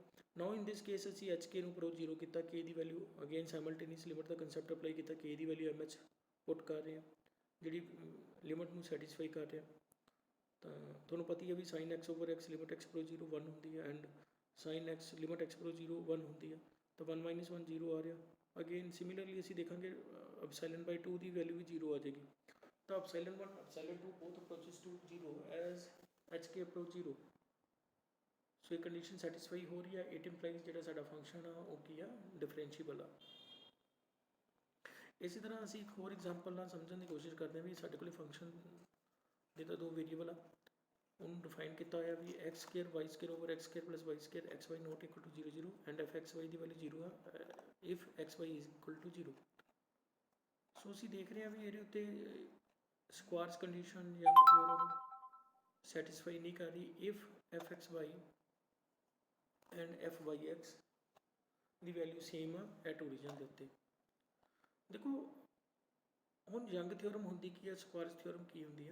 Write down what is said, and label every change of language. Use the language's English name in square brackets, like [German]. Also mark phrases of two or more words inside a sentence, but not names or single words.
[English] now in this case [Punjabi] ਅਸੀਂ h(k) ਨੂੰ ਅਪਰੋਚ 0 ਕੀਤਾ, k ਦੀ ਵੈਲਿਊ [English] again simultaneous limit [Punjabi] ਦਾ [English] concept apply [Punjabi] ਕੀਤਾ, k ਦੀ ਵੈਲਿਊ mh ਪੁੱਟ ਕਰ ਰਹੇ ਹਾਂ ਜਿਹੜੀ ਲਿਮਿਟ ਨੂੰ ਸੈਟੀਸਫਾਈ ਕਰ ਰਿਹਾ। ਤਾਂ ਤੁਹਾਨੂੰ ਪਤਾ ਹੀ ਹੈ ਵੀ sin x/x ਲਿਮਿਟ x ਅਪਰੋਚ 0 1 ਹੁੰਦੀ ਹੈ ਐਂਡ sin x ਲਿਮਿਟ x ਅਪਰੋਚ 0 1 ਹੁੰਦੀ ਹੈ। ਤਾਂ 1 - 1 0 ਆ ਰਿਹਾ। [English] again similarly [Punjabi] ਅਸੀਂ ਦੇਖਾਂਗੇ (2) ਦੀ ਵੈਲਿਊ ਵੀ 0 ਆ ਜਾਏਗੀ। [English] ਤਾਂ (1) (2) both approaches to 0 as hk approach 0। [Punjabi] ਸੋ ਇਹ ਕੰਡੀਸ਼ਨ ਸੈਟੀਸਫਾਈ ਹੋ ਰਹੀ ਹੈ। [English] it implies [Punjabi] ਜਿਹੜਾ ਸਾਡਾ ਫੰਕਸ਼ਨ ਆ ਉਹ ਕੀ ਆ, ਡਿਫਰੈਂਸ਼ੀਏਬਲ ਆ। ਇਸੇ ਤਰ੍ਹਾਂ ਅਸੀਂ ਇੱਕ ਹੋਰ ਐਗਜ਼ਾਮਪਲ ਨਾਲ ਸਮਝਣ ਦੀ ਕੋਸ਼ਿਸ਼ ਕਰਦੇ ਹਾਂ ਵੀ ਸਾਡੇ ਕੋਲ ਫੰਕਸ਼ਨ ਦੇ ਤਾਂ ਦੋ ਵੇਰੀਏਬਲ ਆ, ਉਹਨੂੰ ਡਿਫਾਈਨ ਕੀਤਾ ਹੋਇਆ ਵੀ x² y² ਓਵਰ x² + y² [English] xy not equal to [Punjabi] 0 0 ਐਂਡ fxy ਦੀ ਵੈਲਿਊ 0 ਆ ਇਫ xy [English] is equal to [Punjabi] 0। ਸੋ ਅਸੀਂ ਦੇਖ ਰਹੇ ਹਾਂ ਵੀ ਇਹਦੇ ਉੱਤੇ ਸਕੁਆਰਸ ਕੰਡੀਸ਼ਨ ਜਾਂ ਥਿਓਰਮ ਸੈਟੀਸਫਾਈ ਨਹੀਂ ਕਰ ਰਹੀ ਇਫ fxy ਐਂਡ fyx ਦੀ ਵੈਲਿਊ ਸੇਮ ਆ [English] at origin [Punjabi] ਦੇ ਉੱਤੇ। ਦੇਖੋ ਹੁਣ ਯੰਗ ਥਿਓਰਮ ਹੁੰਦੀ ਕੀ ਹੈ, ਸਕੁਆਰਸ ਥਿਓਰਮ ਕੀ ਹੁੰਦੀ ਆ।